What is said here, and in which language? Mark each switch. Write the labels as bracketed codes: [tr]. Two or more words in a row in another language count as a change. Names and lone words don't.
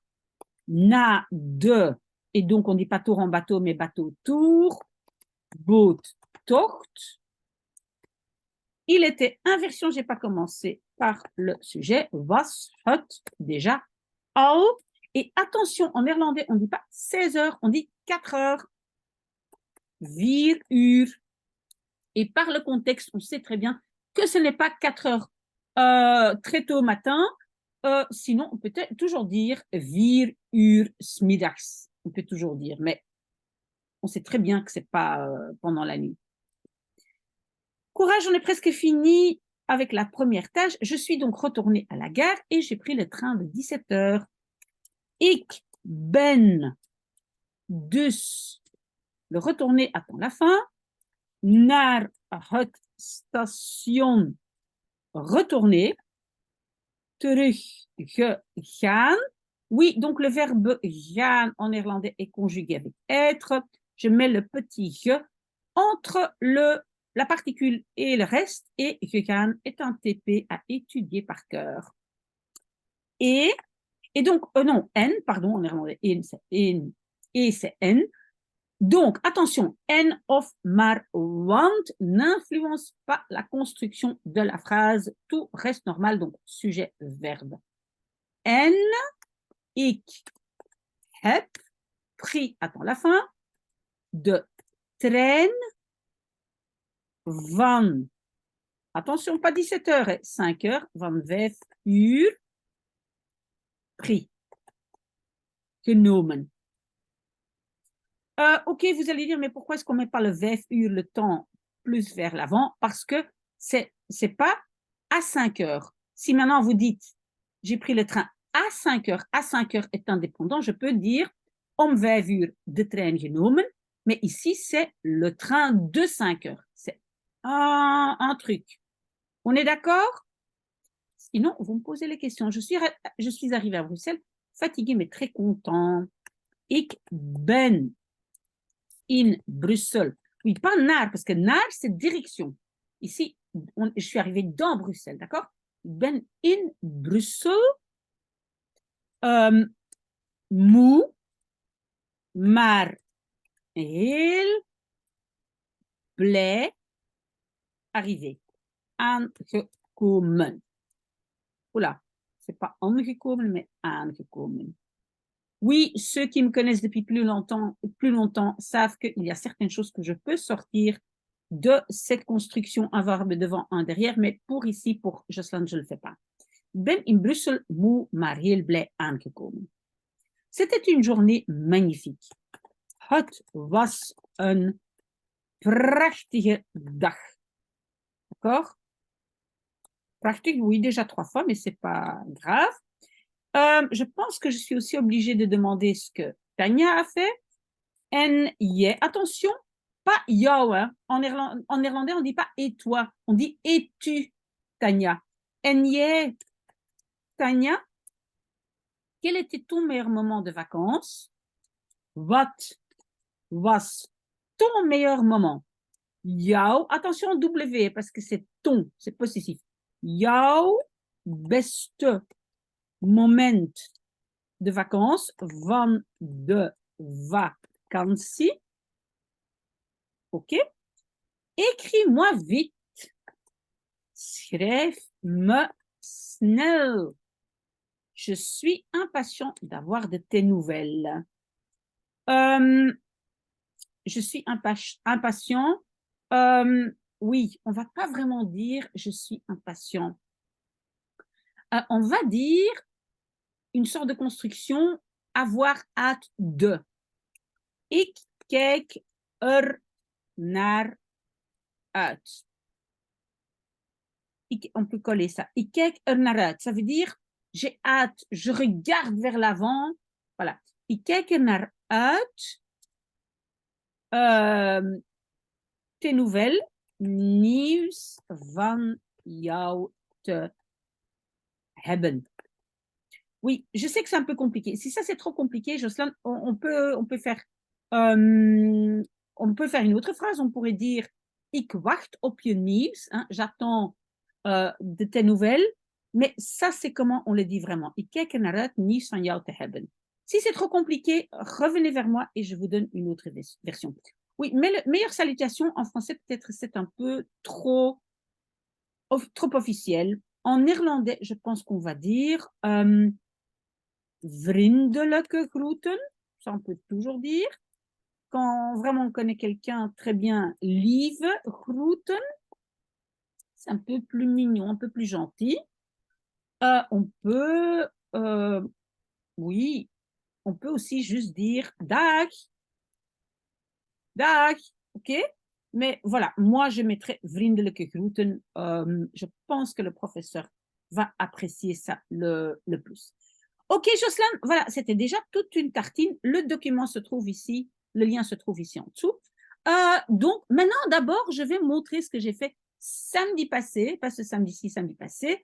[fr] Na de, et donc on ne dit pas tour en bateau, mais bateau-tour, boottocht. Il était, inversion, je n'ai pas commencé par le sujet, [nl] was het déjà al. [fr] Et attention, en néerlandais, on ne dit pas 16 heures, on dit 4 heures. [nl] 4 uur. [fr] Et par le contexte, on sait très bien que ce n'est pas 4 heures très tôt matin. Sinon, on peut toujours dire [nl] 4 uur 's middags. [fr] On peut toujours dire, mais on sait très bien que ce n'est pas pendant la nuit. Courage, on est presque fini avec la première tâche. Je suis donc retournée à la gare et j'ai pris le train de 17 heures. [nl] Ik ben dus, [fr] le retourner attend la fin, [nl] naar het station retourner, teruggegaan. [fr] Oui, donc le verbe gaan en néerlandais est conjugué avec être. Je mets le petit ge entre la particule et le reste, et gegaan est un TP à étudier par cœur. Et donc, non, N, pardon, en néerlandais, in, c'est in, et c'est N. Donc, attention, N of maar, want n'influence pas la construction de la phrase. Tout reste normal, donc sujet, verbe. N, [nl] ik heb [fr] pris, attends la fin, [nl] de trein van, [fr] attention, pas 17 heures, 5 heures, [nl] van 5 uur, [fr] pris, genomen. Ok, vous allez dire, mais pourquoi est-ce qu'on ne met pas le 5 uur, le temps, plus vers l'avant? Parce que c'est pas à 5 heures. Si maintenant vous dites, j'ai pris le train à 5 heures est indépendant, je peux dire, [nl] om 5 uur de trein genomen, [fr] mais ici, c'est le train de 5 heures. C'est un truc. On est d'accord? Sinon, vous me posez les questions. Je suis arrivée à Bruxelles, fatiguée, mais très content. [nl] Ik ben in Bruxelles. [fr] Oui, pas naar, parce que naar, c'est direction. Ici, je suis arrivée dans Bruxelles, d'accord? [nl] Ben in Bruxelles, moe, maar heel blij arrivé. Aangekomen. [fr] Oula, c'est pas aangekomen, mais aangekomen. Oui, ceux qui me connaissent depuis plus longtemps savent qu'il y a certaines choses que je peux sortir de cette construction, un verbe devant, un derrière, mais pour ici, pour Jocelyn, je ne le fais pas. [nl] Ben in Brussel moe, maar heel blij aangekomen. [fr] C'était une journée magnifique. [nl] Het was een prachtige dag. [fr] D'accord? Prachtig, oui, déjà 3 fois, mais c'est pas grave. Je pense que je suis aussi obligée de demander ce que Tania a fait. [nl] En jij, [fr] attention, pas jou, hein. En néerlandais, on ne dit pas et toi, on dit et tu, Tania. [nl] En jij, [fr] Tania, quel était ton meilleur moment de vacances? [nl] Wat was [fr] ton meilleur moment? Jouw, attention W, parce que c'est ton, c'est possessif. [nl] Jouw beste moment [fr] de vacances [nl] van de vakantie. [fr] Ok? Écris-moi vite. [nl] Schrijf me snel. [fr] Je suis impatient d'avoir de tes nouvelles. Je suis impatient. Oui, on ne va pas vraiment dire je suis impatient. On va dire une sorte de construction avoir hâte de. [nl] Ik kijk er naar uit. [fr] On peut coller ça. [nl] Ik kijk er naar uit. [fr] Ça veut dire j'ai hâte, je regarde vers l'avant. Voilà. [nl] Ik kijk er naar uit. [fr] Tes nouvelles, [nl] nieuws van jou te hebben. [fr] Oui, je sais que c'est un peu compliqué. Si ça c'est trop compliqué, Jocelyn, on peut faire une autre phrase. On pourrait dire [nl] ik wacht op je nieuws. [fr] Hein, j'attends de tes nouvelles. Mais ça, c'est comment on le dit vraiment. [nl] Ik kijk er naar uit nieuws van jou te hebben. [fr] Si c'est trop compliqué, revenez vers moi et je vous donne une autre version. Oui, mais la meilleure salutation en français, peut-être c'est un peu trop officiel. En néerlandais, je pense qu'on va dire [nl] vriendelijke groeten. [fr] Ça, on peut toujours dire. Quand vraiment on connaît quelqu'un très bien, [nl] lieve groeten. [fr] C'est un peu plus mignon, un peu plus gentil. On peut, oui, on peut aussi juste dire dag. Dag, ok? Mais voilà, moi je mettrais [nl] vriendelijke groeten. [fr] Je pense que le professeur va apprécier ça le plus. Ok, Jocelyn, voilà, c'était déjà toute une tartine. Le document se trouve ici, le lien se trouve ici en dessous. Donc, maintenant, d'abord, je vais montrer ce que j'ai fait samedi passé, pas ce samedi-ci, samedi passé.